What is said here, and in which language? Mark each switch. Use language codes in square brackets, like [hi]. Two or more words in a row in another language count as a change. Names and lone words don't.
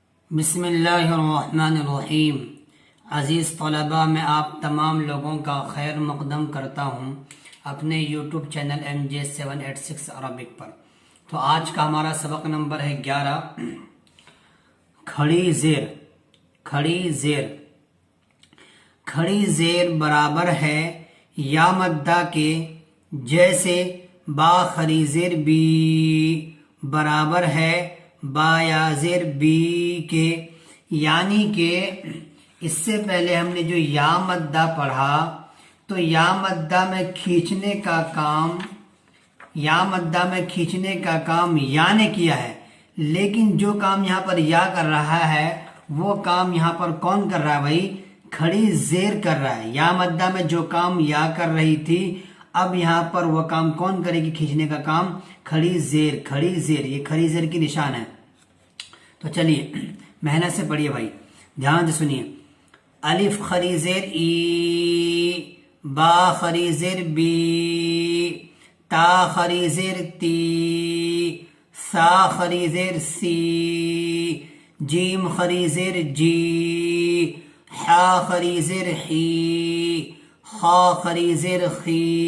[ar] بسم اللہ الرحمن الرحیم۔ [ur] عزیز طلباء، میں آپ تمام لوگوں کا خیر مقدم کرتا ہوں اپنے یوٹیوب چینل MJ786 عربک پر۔ تو آج کا ہمارا سبق نمبر ہے 11۔ کھڑی زیر۔ کھڑی زیر کھڑی زیر برابر ہے یا مدہ کے، جیسے با خری زیر بی برابر ہے با یا زیر بی کے، یعنی کہ اس سے پہلے ہم نے جو یا مدہ پڑھا تو یا مدہ میں کھینچنے کا کام یا نے کیا ہے، لیکن جو کام یہاں پر یا کر رہا ہے وہ کام یہاں پر کون کر رہا ہے بھائی؟ کھڑی زیر کر رہا ہے۔ یا مدہ میں جو کام یا کر رہی تھی، اب یہاں پر وہ کام کون کرے گی؟ کھینچنے کا کام کھڑی زیر۔ کھڑی زیر، یہ کھڑی زیر کی نشان ہے۔ تو چلیے محنت سے پڑھیے بھائی، دھیان سے سنیے۔ الف خری زیر ای، با خری زیر بی، تا خری زیر تی، سا خری زیر سی، جیم خری زیر جی، حا خری زیر حی، خا خری زیر خی،